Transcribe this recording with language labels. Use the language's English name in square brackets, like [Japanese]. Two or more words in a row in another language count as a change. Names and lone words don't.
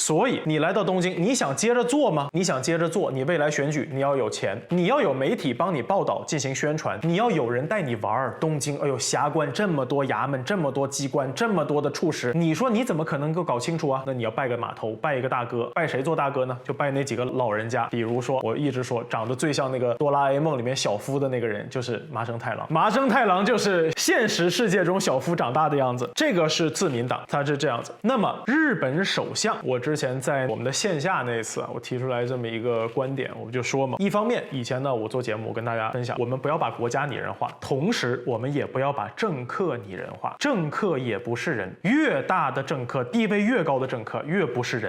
[Chinese] 所以你來到東京，你想接着做嗎？你想接着做，你未來選舉你要有錢，你要有媒體幫你報道進行宣傳，你要有人帶你玩。東京，哎呦，轄關這麼多衙門，這麼多機關，這麼多的處室，你說你怎麼可能夠搞清楚啊？那你要拜個碼頭，拜一個大哥，拜誰做大哥呢？就拜那幾個老人家。比如說，我一直說長得最像那個哆啦 A 夢裡面小夫的那個人，就是麻生太郎。麻生太郎就是現實世界中小夫長大的樣子。這個是自民黨，他是這樣子。那麼日本首相，我之前在我們的線下那一次啊，我提出來這麼一個觀點，我就說嘛，一方面以前呢，我做節目我跟大家分享，我們不要把國家擬人化，同時我們也不要把政客擬人化，政客也不是人，越大的政客，地位越高的政客越不是人。